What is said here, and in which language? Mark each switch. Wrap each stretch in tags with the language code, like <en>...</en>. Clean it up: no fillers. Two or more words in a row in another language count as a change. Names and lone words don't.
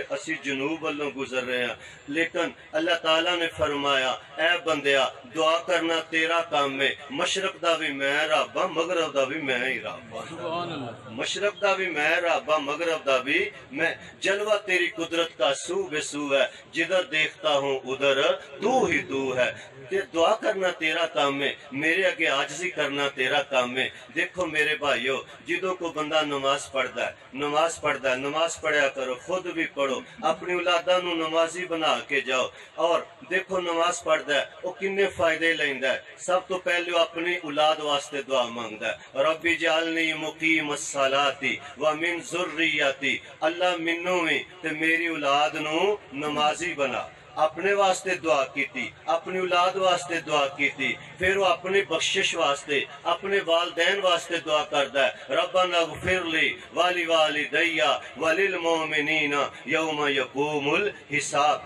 <pa>اسی جنوب والوں گزر رہے ہیں، لیکن اللہ تعالیٰ نے فرمایا اے بندیا دعا کرنا تیرا کام ہے، مشرق دا بھی میں رابا مغرب دا بھی میں ہی رابا، مشرق دا بھی میں رابا مغرب دا بھی میں،</pa> <ur>جلوہ تیری قدرت کا سو بے سو ہے، جدھر دیکھتا ہوں ادھر تو ہی تو ہے،</ur> <pa>دعا کرنا تیرا کام ہے، میرے آگے عاجزی کرنا تیرا کام ہے۔ دیکھو میرے بھائیو، جدوں کو بندہ نماز پڑھتا ہے، نماز پڑھتا ہے، نماز پڑھیا کرو، خود بھی پڑھو، اپنی اولاداں نو نمازی بنا کے جاؤ، اور دیکھو نماز پڑھتا ہے وہ کنے فائدے لیندا ہے۔ سب تو پہلے وہ اپنی اولاد واسطے دعا مانگتا ہے،</pa> <ar>ربی جعلنی مقیم الصلاۃ ومن ذریتی،</ar> <pa>اللہ مینوں بھی تے میری اولاد نوں نمازی بنا. اپنے واسطے دعا کی، اپنی اولاد واسطے دعا کی، پھر وہ اپنی بخشش واسطے اپنے والدین واسطے دعا کرتا ہے,</pa> <ar>ربنا اغفر لي ولوالدي وللمؤمنين يوم يقوم الحساب.</ar>